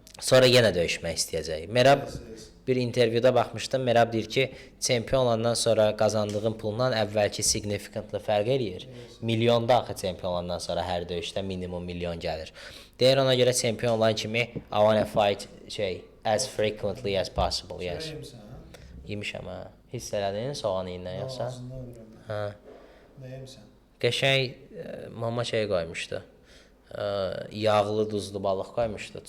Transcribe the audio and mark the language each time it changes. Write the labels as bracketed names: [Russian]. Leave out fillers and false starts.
[Azerbaijani] Sonra yenə döyüşmək istəyəcək. Merab bir intervyuda baxmışdım. Merab deyir ki, çempion olandan sonra qazandığın pulla əvvəlki significantly fərq eləyir. Milyonda axı çempion olandan sonra hər döyüşdə minimum milyon gəlir. Deyir ona görə çempion olan kimi [English] I wanna fight as frequently as possible, yes. [Azerbaijani] Çörək yemisən? Yemişəm ha. Hiss elədin soğan yeyəndən yoxsa? Ağzından ölürəm mən. Hə. Nə yemisən? Qəşəng mama şey qoymuşdu. Yağlı duzlu balıq qoymuşdu.